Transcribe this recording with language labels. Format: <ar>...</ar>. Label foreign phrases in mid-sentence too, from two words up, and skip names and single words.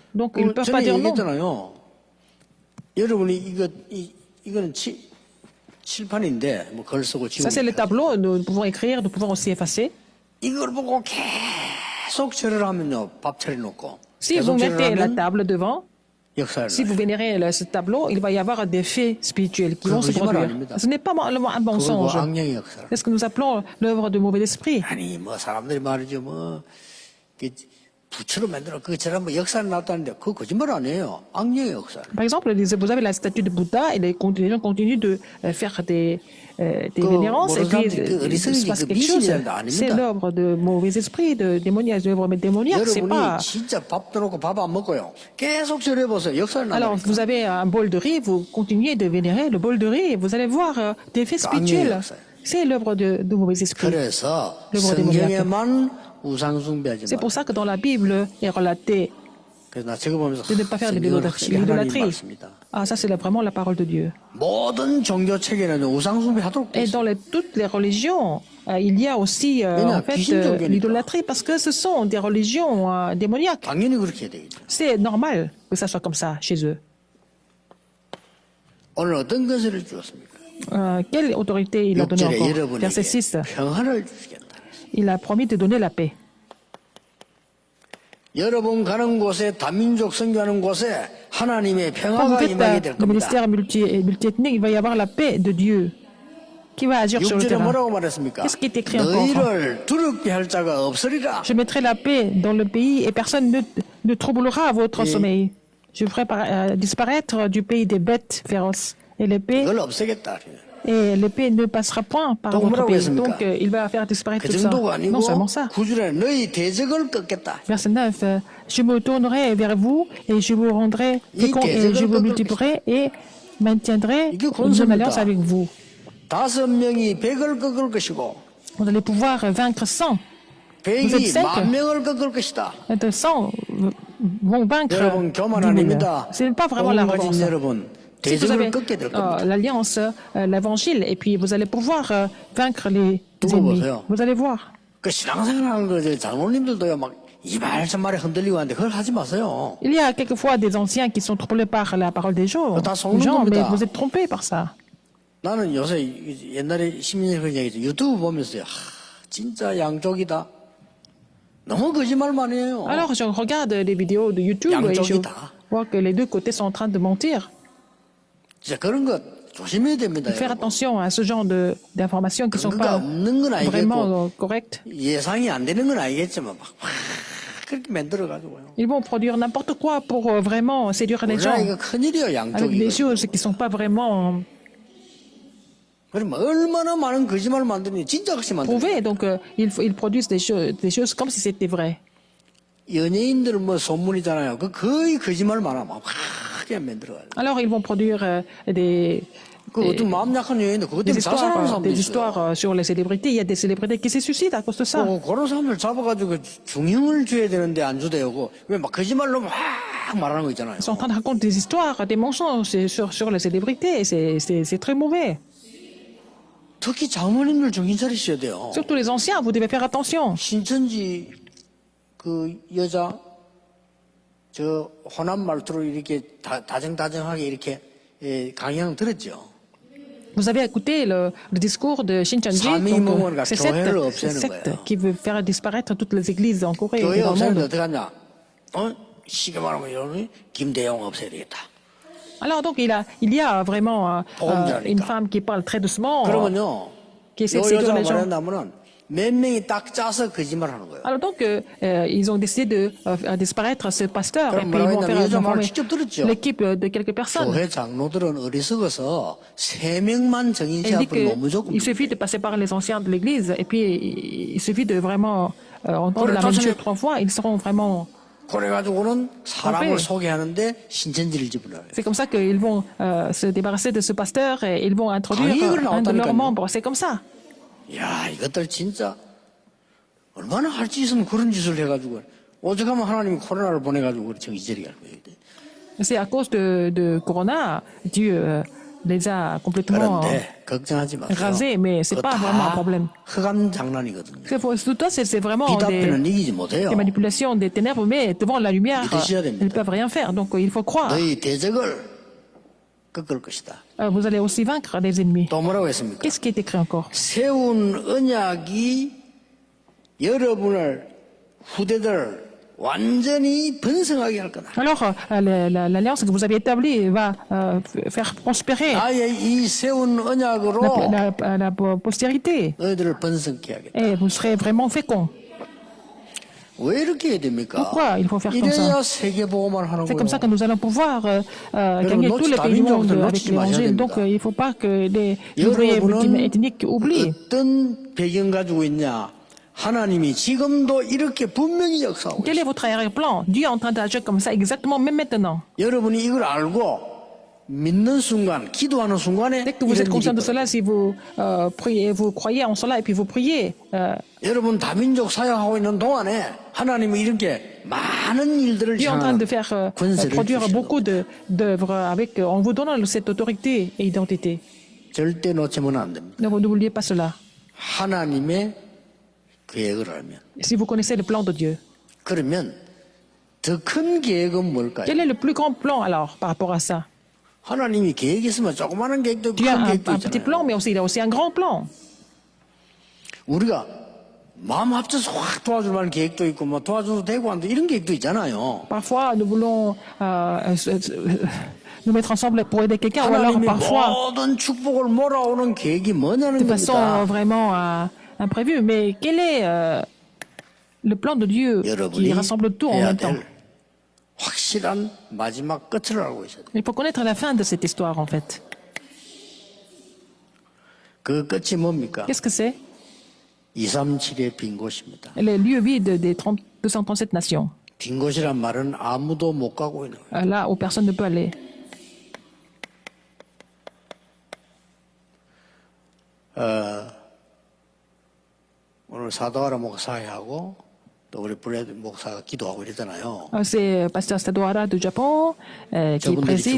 <fr>Donc ils ne peuvent pas</fr> <ko>전에</ko> <fr>dire non.</fr> <ko>얘기했잖아요. 여러분이 이거는 칠판인데 뭐 글 쓰고 지우고</ko> <fr>Ça c'est le tableau, nous pouvons écrire, nous pouvons aussi effacer.</fr> <ko>이걸 보고 계속 절을 하면요 밥 차려놓고</ko> <fr>Si vous</fr> <ko>계속 절을</ko> <fr>mettez la</fr> <ko>하면</ko> <fr>table devant,</fr> <ko>역사를</ko> <fr>si vous vénérez ce tableau, il va y avoir des faits spirituels qui</fr> <ko>그건</ko> <fr>vont se</fr> <ko>거짓말</ko> <fr>produire.</fr> <ko>아닙니다.</ko> <fr>Ce n'est pas un mensonge.</fr> <ko>그걸 악령의 역사를.</ko> <fr>C'est ce que nous appelons l'œuvre de mauvais esprit.</fr> <ko>아니 뭐 사람들이 말이죠 뭐 부처로 만들어 그처럼 뭐 역사를 나왔다는데 그거 거짓말 아니에요. 악령의 역사.</ko> <fr>Par exemple, vous avez la statue de Bouddha et les gens continuent de faire des vénérances et puis il se passe quelque chose. C'est l'œuvre de mauvais esprits, de démoniaque, l'œuvre démoniaque, c'est pas...</fr> <ko>여러분이 진짜 밥도 놓고 밥 안 먹고요. 계속 절해보세요. 역사를</ko> <fr>Alors,</fr> <ko>나니까.</ko> <fr>vous avez un bol de riz, vous continuez de vénérer le bol de riz et vous allez voir des faits spirituels. C'est l'œuvre de mauvais esprits.</fr> <ko>그래서</ko> <fr>Le mot démoniaque.</fr> <ko>성경에만 우상 숭배하지</ko> <fr>C'est</fr> <ko>마.</ko> <fr>pour ça que dans la Bible est relaté</fr> <ko>그래서 나 저거 보면서</ko> <fr>de ne pas faire de</fr> <ko>성경은 확실히 하나님</ko> <fr>l'idolâtrie.</fr> <ko>말씀이다.</ko> <fr>Ah, ça, c'est vraiment la parole de Dieu.</fr> <ko>모든 종교 체계는 우상 숭배하도록 돼</ko> <fr>Et</fr> <ko>있어.</ko> <fr>dans toutes les religions, il y a aussi en fait l'idolâtrie parce que ce sont des religions démoniaques.</fr> <ko>당연히 그렇게 해야 되겠죠.</ko> <fr>C'est normal que ça soit comme ça chez eux.</fr> <ko>오늘 어떤 것을 주었습니까?</ko> <fr>Quelle autorité il a donné</fr> <ko>6절에</ko> <fr>encore? Verset 6,</fr> <ko>여러분에게 평화를 주시겠다.</ko> <fr>il a promis de donner la paix.</fr> <ko>여러분 가는 곳에 다민족 선교하는 곳에 하나님의</ko> <fr>Quand vous</fr> <ko>평화가</ko> <fr>faites</fr> <ko>임하게 될</ko> <fr>le</fr> <ko>겁니다.</ko> <fr>ministère multiethnique, il va y avoir la paix de Dieu qui va agir sur le</fr> <ko>6절에</ko> <fr>terrain.</fr> <ko>뭐라고 말했습니까?</ko> <fr>Qu'est-ce qui est écrit encore?</fr> <ko>너희를 두렵게 할 자가 없으리라.</ko> <fr>Je mettrai la paix dans le pays et personne ne troublera votre sommeil. Je ferai disparaître du pays des bêtes féroces. Et l'épée</fr> <ko>그걸 없애겠다.</ko> <fr>ne passera point par Donc, votre</fr> <ko>뭐라고</ko> <fr>pays.</fr> <ko>했습니까?</ko> <fr>Donc, il va faire disparaître</fr> <ko>그</ko> <fr>tout ça.</fr> <ko>정도가 아니고</ko> <fr>Non seulement ça.</fr> <ko>9절에 너희 대적을 꺾겠다.</ko> <fr>Verset 9, je me tournerai vers vous et je vous rendrai fécond et je vous multiplierai et maintiendrai une alliance avec vous.</fr> <ko>5명이 100을 꺾을 것이고</ko> <fr>Vous allez pouvoir vaincre 100. Vous êtes</fr> <ko>100이</ko> <fr>5.</fr> <ko>10,000을 꺾을 것이다.</ko> <fr>100 vont vaincre</fr> <ko>여러분 교만</ko> <fr>10 000.</fr> <ko>아닙니다.</ko> <fr>Ce n'est pas vraiment la</fr> <ko>복 가진</ko> <fr>revanche.</fr> <ko>여러분</ko> <fr>Si vous avez</fr> <ko>대적을 꺾게 될 겁니다.</ko> <fr>l'alliance, l'évangile, et puis vous allez pouvoir vaincre les</fr> <ko>두고</ko> <fr>ennemis.</fr> <ko>보세요.</ko> <fr>Vous allez voir.</fr> <ko>그 신앙생활하는 거 장로님들도요 막 이 말 저 말에 흔들리고 하는데 그걸 하지 마세요.</ko> <fr>Il y a quelquefois des anciens qui sont troublés par la parole des gens, mais vous êtes trompés par ça.</fr> <ko>나는 요새 옛날에 10년 전에 얘기했죠. 유튜브 보면서요. 진짜 양쪽이다. 너무 거짓말만 해요.</ko> <fr>Alors je regarde les vidéos de YouTube et je</fr> <ko>양쪽이다.</ko> <fr>vois que les deux côtés sont en train de mentir.</fr> <ko>진짜 그런 거 조심해야 됩니다.</ko> <fr>Faire</fr> <ko>여러분.</ko> <fr>attention à ce genre d'informations qui ne sont</fr> <ko>근거가</ko> <fr>pas</fr> <ko>없는 건 알겠고</ko> <fr>vraiment correctes.</fr> <ko>예상이 안 되는 건 알겠지만 막 그렇게 만들어가지고요.</ko> <fr>Ils vont produire n'importe quoi pour vraiment séduire les</fr> <ko>우리나라</ko> <fr>gens</fr> <ko>이거 큰일이에요.</ko> <fr>avec</fr> <ko>양쪽이.</ko> <fr>des choses qui ne sont pas vraiment</fr> <ko>그럼 얼마나 많은 거짓말을 만드니 진짜 같이 만드니.</ko> <fr>prouvées. Donc ils produisent des choses comme si c'était vrai.</fr> <ko>연예인들 뭐 소문이잖아요. 그 거의 거짓말 많아. 막 그냥 만들어가지고.</ko> <fr>Alors ils vont produire</fr> <ko>그 어떤 마음 약한 연예인들 그것 때문에 자살하는 사람도</ko> <fr>des</fr> <ko>있어요.</ko> <fr>histoires sur les célébrités. Il y a des célébrités qui se suicident à cause de ça.</fr> <ko>그런 사람들 잡아가지고 중형을 줘야 되는데 안 주대요. 왜 막 거짓말로 막 말하는 거 있잖아요.</ko> <fr>Ils sont en train de raconter des histoires, des mensonges sur les célébrités. C'est très mauvais.</fr> <ko>특히 장모님들 정신 차리셔야 돼요.</ko> <fr>Surtout les anciens, vous devez faire attention.</fr> <ko>신천지 그 여자 저 호남 말투로 이렇게 다정다정하게 이렇게 강연 들었죠.</ko> <fr>Vous avez écouté le discours de Shincheonji, donc c'est cette secte qui veut faire disparaître toutes les églises en Corée et</fr> <ko>교회</ko> <fr>dans le</fr> <ko>없애는데</ko> <fr>monde.</fr> <ko>어떻게 하냐? 쉽게 말하면 이러면 김대영 없애야 되겠다.</ko> <fr>Alors donc il y a vraiment une femme qui parle très doucement,</fr> <ko>그러면요.</ko> <fr>qui essaie</fr> <ko>요</ko> <fr>de séduire</fr> <ko>여자가</ko> <fr>les gens.</fr> <ko>말한다면은 몇 명이 딱 짜서 거짓말하는 거예요.</ko> <fr>Alors donc ils ont décidé de faire disparaître ce pasteur et</fr> <ko>그럼</ko> <fr>puis ils vont</fr> <ko>뭐라고</ko> <fr>faire</fr> <ko>했냐면</ko> <fr>former</fr> <ko>직접 들었죠.</ko> <fr>l'équipe de quelques personnes.</fr> <ko>교회 장로들은 어리석어서 3명만 정인</ko> <fr>Elle dit</fr> <ko>시합을 너무 조금.</ko> <fr>qu'il suffit de passer par les anciens de l'église et puis il suffit de vraiment entendre la même chose 3 fois, ils seront vraiment.</fr> <ko>그래가지고는 사람을 소개하는데 신천지를 집어넣어요.</ko> <fr>C'est comme ça qu'ils vont se débarrasser de ce pasteur et ils vont introduire un de leurs membres. C'est comme ça.</fr> <ko>야, 이것들 진짜 얼마나 할 수 있으면 그런 짓을 해가지고 오죽하면 하나님이 코로나를 보내가지고 정신차리게 할 거예요.</ko> <fr>C'est à cause de Corona, Dieu les a complètement</fr> <ko>그런데 걱정하지 마세요.</ko> <fr>rasés, mais c'est pas vraiment un problème.</fr> <ko>흑암 장난이거든요.</ko> <fr>C'est vraiment</fr> <ko>빛 앞에는 이기지 못해요.</ko> <fr>des manipulations des ténèbres, mais devant la lumière,</fr> <ko>믿으셔야 됩니다.</ko> <fr>ils ne peuvent rien faire. Donc il faut croire.</fr> <ko>너희 대적을 꺾을 것이다.</ko> <fr>Vous allez aussi vaincre les ennemis.</fr> <ko>또 뭐라고 했습니까?</ko> <fr>Qu'est-ce qui est écrit encore?</fr> <ko>세운 언약이 여러분을 후대들 완전히 번성하게 할 거다.</ko> <fr>Alors, l'alliance que vous avez établie va faire prospérer</fr> <ko>나의 이 세운 언약으로</ko> <fr>la postérité.</fr> <ko>너희들을 번성케 하겠다.</ko> <fr>Et vous serez vraiment féconds.</fr> <ko>왜 이렇게 해야 됩니까?</ko> <fr>Pourquoi il faut faire comme ça?</fr> <ko>이래야 세계보고만 하는</ko> <fr>C'est</fr> <ko>거예요.</ko> <fr>comme ça que nous allons pouvoir gagner tous les pays du monde avec l'évangile. Donc, il ne faut pas que les ouvriers ethniques oublient.</fr> <ko>어떤 배경 가지고 있냐? 하나님이 지금도 이렇게 분명히 역사하고</ko> <fr>Quel est votre arrière-plan? Dieu est en train d'agir comme ça exactement, même maintenant.</fr> <ko>여러분이 이걸 알고 믿는 순간, 기도하는 순간에</ko> <fr>Dès que vous êtes conscient de cela, si vous priez, vous croyez en cela et puis vous priez,</fr> <ko>여러분 다민족 사역하고 있는 동안에 하나님이 이렇게 많은 일들을</ko> <fr>Dieu est en train de faire</fr> <ko>권세를</ko> <fr>produire</fr> <ko>주시는</ko> <fr>beaucoup</fr> <ko>겁니다.</ko> <fr>d'œuvres avec, en vous donnant cette autorité et identité.</fr> <ko>절대 놓치면 안 됩니다.</ko> <fr>Donc n'oubliez pas cela.</fr> <ko>하나님의 계획을 알면.</ko> <fr>Si vous connaissez le plan de Dieu,</fr> <ko>그러면 더 큰 계획은 뭘까요?</ko> <fr>quel est le plus grand plan alors par rapport à ça?</fr> <ko>하나님이 계획이 있으면 조그마한 계획도 있고</ko> <fr>Dieu a</fr> <ko>큰</ko> <fr>un</fr> <ko>계획도</ko> <fr>petit plan,</fr> <ko>있잖아요.</ko> <fr>mais aussi, il a aussi un grand plan.</fr> <ko>우리가 마음 합쳐서 확 도와줄 만한 계획도 있고 뭐 도와줘도 되고 안 돼 이런 계획도 있잖아요.</ko> <fr>Parfois, nous voulons nous mettre ensemble pour aider quelqu'un, ou alors</fr> <ko>하나님이</ko> <fr>parfois</fr> <ko>모든 축복을 몰아오는 계획이 뭐냐는</ko> <fr>de façon</fr> <ko>겁니다.</ko> <fr>vraiment imprévue. Mais quel est le plan de Dieu qui</fr> <ko>여러분이</ko> <fr>rassemble tout en</fr> <ko>해야</ko> <fr>même temps?</fr> <ko>될 확실한 마지막 끝을 알고 있어야 돼요.</ko> <fr>Il faut connaître la fin de cette histoire, en fait.</fr> <ko>그 끝이 뭡니까?</ko> <fr>Qu'est-ce que c'est?</fr> <ko>237의 빈 곳입니다.</ko> <fr>Les lieux vides des 237 nations.</fr> <ko>빈 곳이란 말은 아무도 못 가고 있는 거예요.</ko> <fr>Là où personne ne peut aller.</fr> <ko>오늘 사도하라 목사하고 또 우리 브레드 목사가 기도하고 이랬잖아요.</ko> <fr>C'est Pasteur Sadouara du Japon qui</fr> <ko>저분들이</ko> <fr>préside.</fr>